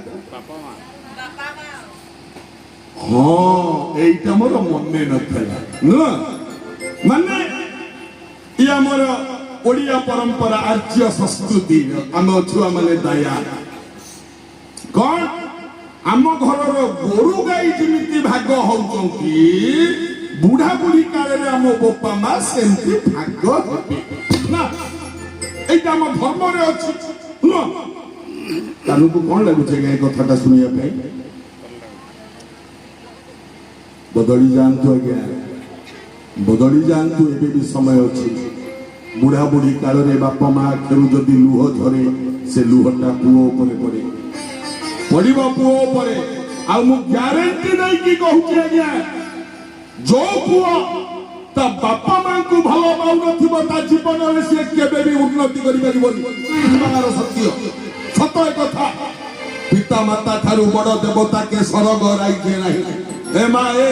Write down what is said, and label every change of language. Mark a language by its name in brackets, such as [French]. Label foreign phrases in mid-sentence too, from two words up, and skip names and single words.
[Odia] ହଁ ଏଇଟା ମୋର ମନେ ନଥିଲା ନୁହଁ ମାନେ ଇଏ ଆମର ଓଡ଼ିଆ ପରମ୍ପରା ଆର୍ଯ୍ୟ ସଂସ୍କୃତି ଆମ ଛୁଆ ମାନେ ଦୟା କଣ ଆମ ଘରର ଗୋରୁ ଗାଈ ଯେମିତି ଭାଗ ହଉଛନ୍ତି ବୁଢା ବୁଢୀ କାଳରେ ଆମ ବୋପା ମା ସେମିତି ଭାଗ ହେବେ ନା ଏଇଟା ଆମର ଧର୍ମରେ ଅଛି ନୁହଁ କାନକୁ କଣ ଲାଗୁଛି ଏ କଥାଟା ଶୁଣିବା ପାଇଁ ବଦଳି ଯାଆନ୍ତୁ ଆଜ୍ଞା ବଦଳି ଯାଆନ୍ତୁ ଏବେ ବି ସମୟ ଅଛି ବୁଢା ବୁଢୀ କାଳରେ ବାପା ମା ଆଖିରୁ ଯଦି ଲୁହ ଝରେ ସେ ଲୁହଟା ପୁଅ ଉପରେ ପଡେ ପଡିବ ପୁଅ ଉପରେ ଆଉ ମୁଁ ଗ୍ୟାରେଣ୍ଟି ଦେଇକି କହୁଛି ଆଜ୍ଞା ଯୋଉ ପୁଅ ତା ବାପା ମାଙ୍କୁ ଭଲ ପାଉନଥିବ ତା ଜୀବନରେ ସେ କେବେ ବି ଉନ୍ନତି କରିପାରିବନି ସତ୍ୟ ସତ କଥା ପିତା ମାତା ଠାରୁ ବଡ ଦେବତା କେ ସରଗ ରାଇଜେ ନାହିଁ ଏ ମା